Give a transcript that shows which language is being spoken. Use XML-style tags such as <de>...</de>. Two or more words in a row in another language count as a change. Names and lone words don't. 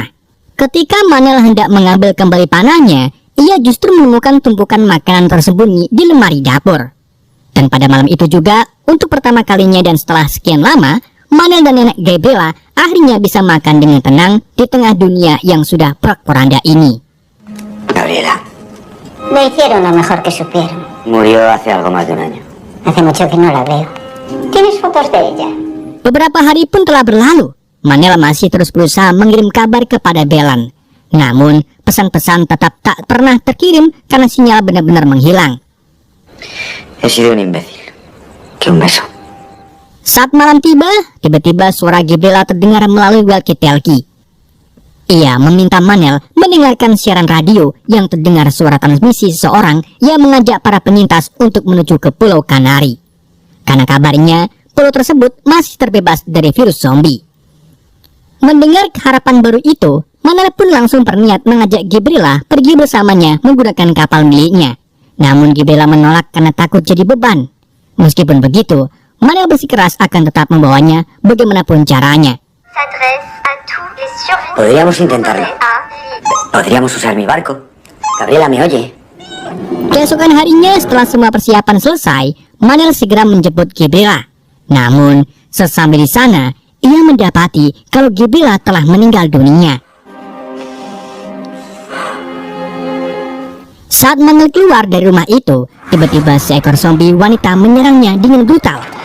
<id>Ketika Manel hendak mengambil kembali panahnya, ia justru menemukan tumpukan makanan tersembunyi di lemari dapur. Dan pada malam itu juga, untuk pertama kalinya dan setelah sekian lama, Manel dan nenek Gabriela akhirnya bisa makan dengan tenang di tengah dunia yang sudah porak-poranda ini.</id> <es>Gabriela. Me hicieron lo mejor que supieron. Murió hace algo más de un año. Hace mucho que no la veo. ¿Tienes fotos de ella?</es> <id>Beberapa hari pun telah berlalu. Manel masih terus berusaha mengirim kabar kepada Belan. Namun, pesan-pesan tetap tak pernah terkirim karena sinyal benar-benar menghilang.</id> <es>He sido un imbécil. Que un beso.</es> <id>Saat malam tiba, tiba-tiba suara Gabriela terdengar melalui walkie-talkie. Ia meminta Manel mendengarkan siaran radio yang terdengar suara transmisi seseorang yang mengajak para penyintas untuk menuju ke Pulau Kanari. Karena kabarnya, pulau tersebut masih terbebas dari virus zombie. Mendengar harapan baru itu, Manel pun langsung berniat mengajak Gabriela pergi bersamanya menggunakan kapal miliknya. Namun Gabriela menolak karena takut jadi beban. Meskipun begitu, Manel bersikeras akan tetap membawanya bagaimanapun caranya.</id> <es>Podríamos intentarlo. Podríamos usar mi barco. Gabriela, ¿me oye?</es> <id>Keesokan harinya setelah semua persiapan selesai, Manel segera menjemput Gabriela. Namun, sesampai di sana, ia mendapati kalau Gabriela telah meninggal dunia. Saat Manel keluar dari rumah itu, tiba-tiba seekor zombie wanita menyerangnya dengan brutal.</id>